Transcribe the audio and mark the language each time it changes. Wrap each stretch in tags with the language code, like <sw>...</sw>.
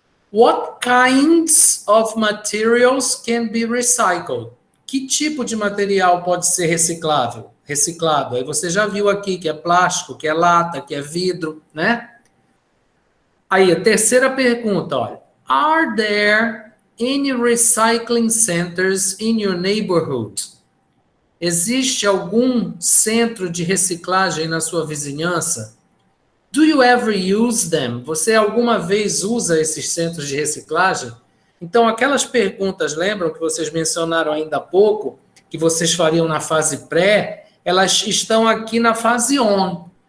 <en>What kinds of materials can be recycled?</en> <pt>Que tipo de material pode ser reciclado? Aí você já viu aqui que é plástico, que é lata, que é vidro, né? Aí, a terceira pergunta, olha.</pt> <en>Are there any recycling centers in your neighborhood?</en> <pt>Existe algum centro de reciclagem na sua vizinhança?</pt> <en>Do you ever use them?</en> <pt>Você alguma vez usa esses centros de reciclagem? Então, aquelas perguntas, lembram que vocês mencionaram ainda há pouco, que vocês fariam na fase pré, elas estão aqui na fase on.</pt>